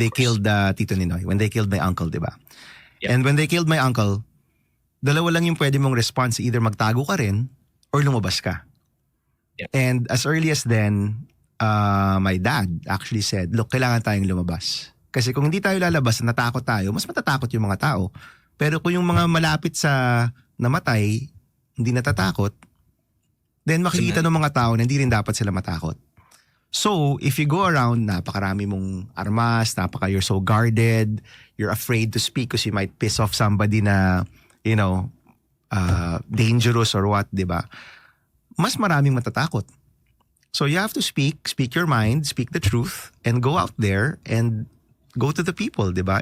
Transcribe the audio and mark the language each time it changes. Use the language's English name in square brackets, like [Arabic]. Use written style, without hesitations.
[English] they course. killed Tito Ninoy, when they killed my uncle, di ba? Yeah. And when they killed my uncle, [Filipino] dalawa lang yung pwede mong [English] response. [Filipino] Either magtago ka rin or lumabas ka. [English] Yeah. And as early as then, my dad actually said, look, [Filipino] kailangan tayong lumabas. Kasi kung hindi tayo lalabas, natakot tayo, mas matatakot yung mga tao. Pero kung yung mga malapit sa namatay, hindi natatakot, then makikita ng mga tao na hindi rin dapat sila matakot. [English] So, if you go around, napakarami mong armas, you're so guarded, you're afraid to speak because you might piss off somebody na, you know, dangerous or what, di ba? [Filipino] Mas maraming matatakot. [English] So you have to speak your mind, speak the truth, and go out there and go to the people, di ba?